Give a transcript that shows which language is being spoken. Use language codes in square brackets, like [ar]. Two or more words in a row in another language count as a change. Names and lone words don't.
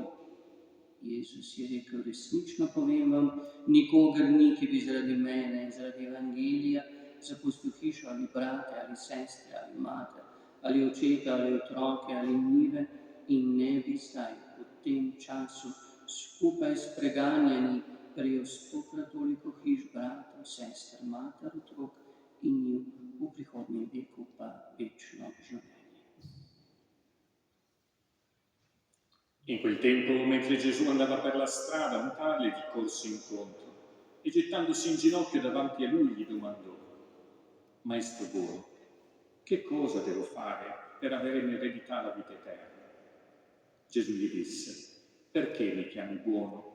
[sl] Jezus je rekel, resnično povem vam, nikogar ni, ki bi zaradi mene in zaradi evangelija zapustil hišo ali brate ali sestre ali mater ali očeta ali otroke ali njive in ne bi zdaj v tem času skupaj s preganjani prejel 100-krat toliko hiš, bratov, sester, mater, otrok in njiv, v prihodnjem veku pa večno življenje. [it] In quel tempo, mentre Gesù andava per la strada, un tale gli corse incontro e gettandosi in ginocchio davanti a lui gli domandò, Maestro buono, che cosa devo fare per avere in eredità la vita eterna? Gesù gli disse, perché mi chiami buono?